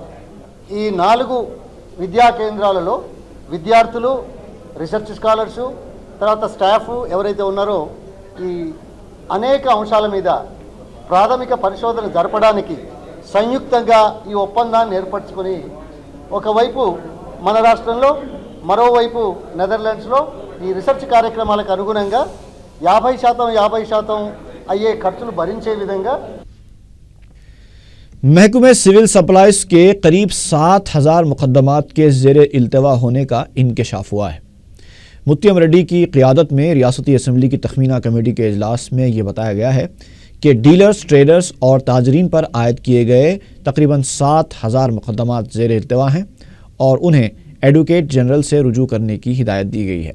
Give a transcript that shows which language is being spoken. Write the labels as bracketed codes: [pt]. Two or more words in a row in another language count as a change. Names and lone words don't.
[te] ఈ 4 విద్యా కేంద్రాలలో విద్యార్థులు, [en] research scholars, [te] తర్వాత స్టాఫ్ ఎవరైతే ఉన్నారో ఈ అనేక అంశాల మీద ప్రాథమిక పరిశోధన జరపడానికి సంయుక్తంగా ఈ ఒప్పందాన్ని ఏర్పరచుకొని ఒకవైపు మన రాష్ట్రంలో, మరోవైపు నెదర్లాండ్స్లో ఈ రీసెర్చ్ కార్యక్రమాలకు అనుగుణంగా 50% అయ్యే ఖర్చులు భరించే విధంగా [ur] محکمہ سول سپلائز کے قریب 7,000 مقدمات کے زیر التوا ہونے کا انکشاف ہوا ہے۔ متیم ریڈی کی قیادت میں ریاستی اسمبلی کی تخمینہ کمیٹی کے اجلاس میں یہ بتایا گیا ہے کہ [en] dealers, traders [ur] اور تاجرین پر عائد کیے گئے تقریباً 7,000 مقدمات زیر التوا ہیں اور انہیں [en] advocate general [ur] سے رجوع کرنے کی ہدایت دی گئی ہے۔